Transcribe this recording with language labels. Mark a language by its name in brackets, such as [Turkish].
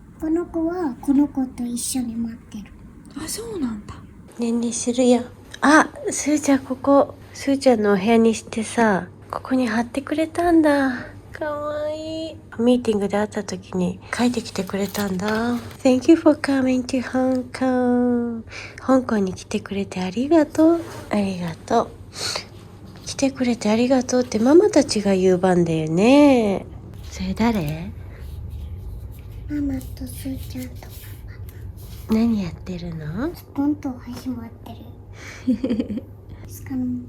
[Japanese] この子はこの子と一緒に待ってる。あ、そうなんだ。ねんねするやん。あ、すーちゃんここ、すーちゃんのお部屋にしてさ、ここに貼ってくれたんだ。かわいい。ミーティングで会った時に書いてきてくれたんだ。 [English] Thank you for coming to Hong Kong. [Japanese] 香港に来てくれてありがとう。ありがとう。来てくれてありがとうってママたちが言う番だよね。それ誰？ママとすーちゃんと何やってるの？スポンと始まってる。スカの